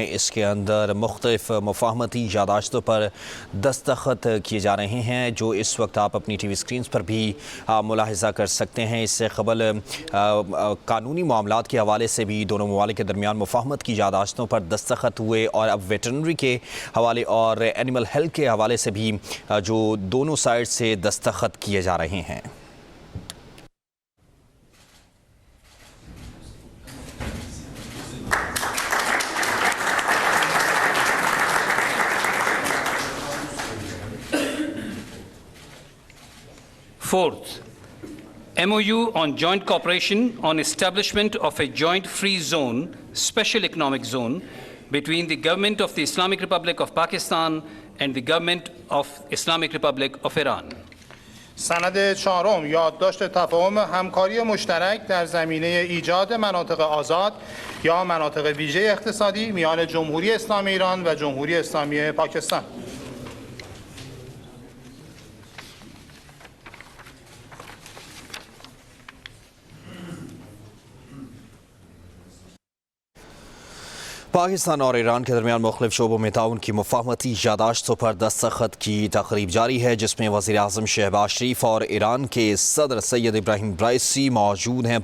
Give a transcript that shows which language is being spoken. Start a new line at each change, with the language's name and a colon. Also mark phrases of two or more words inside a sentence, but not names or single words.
Urdu: اس کے اندر مختلف مفاہمتی یادداشتوں پر دستخط کیے جا رہے ہیں جو اس وقت آپ اپنی ٹی وی اسکرین پر بھی ملاحظہ کر سکتے ہیں. اس سے قبل قانونی معاملات کے حوالے سے بھی دونوں ممالک کے درمیان مفاہمت کی یادداشتوں پر دستخط ہوئے اور اب ویٹرنری کے حوالے اور
English: animal health
Urdu: کے حوالے سے بھی جو دونوں سائیڈ سے دستخط کیے جا رہے ہیں.
English: Fourth, MOU on joint cooperation on establishment of a joint free zone, special economic zone, between the Government of the Islamic Republic of Pakistan and the Government of Islamic Republic of Iran.
Persian: سند چهارم یادداشت تفاهم همکاری مشترک در زمینه ایجاد مناطق آزاد یا مناطق ویژه اقتصادی میان جمهوری اسلامی ایران و جمهوری اسلامی پاکستان.
Urdu: پاکستان اور ایران کے درمیان مختلف شعبوں میں تعاون کی مفاہمتی یادداشتوں پر دستخط کی تقریب جاری ہے جس میں وزیرِ اعظم شہباز شریف اور ایران کے صدر سید ابراہیم رئیسی موجود ہیں.